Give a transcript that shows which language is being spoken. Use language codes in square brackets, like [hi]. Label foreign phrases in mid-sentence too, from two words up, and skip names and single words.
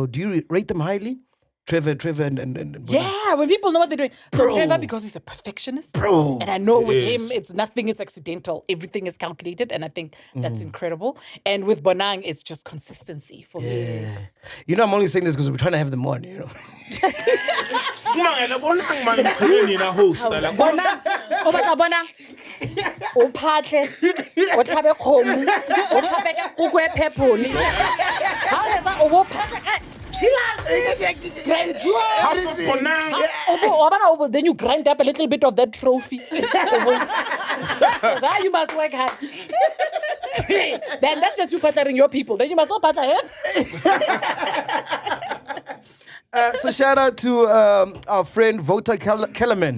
[en] Do you rate them highly? Trevor and Bonang. Yeah, when people know what they're doing. So Trevor, because he's a perfectionist. Bro. And I know with is. him, nothing is accidental. Everything is calculated. And I think that's incredible. And with Bonang, it's just consistency for me. You know, I'm only saying this because we're trying to have them on, you know. [tn] Bonang, o batla Bonang. O phatle, o tlhabe kgomo, o tlhabe ka kuku e phephole. However, o bo phatla ka chillas, [en] grand jewel. House of Bonang. Then you grind up a little bit of that trophy. You must work hard. Then that's just you pattering your people. Then you must not patter him. So shout out to our friend Vota Kellerman.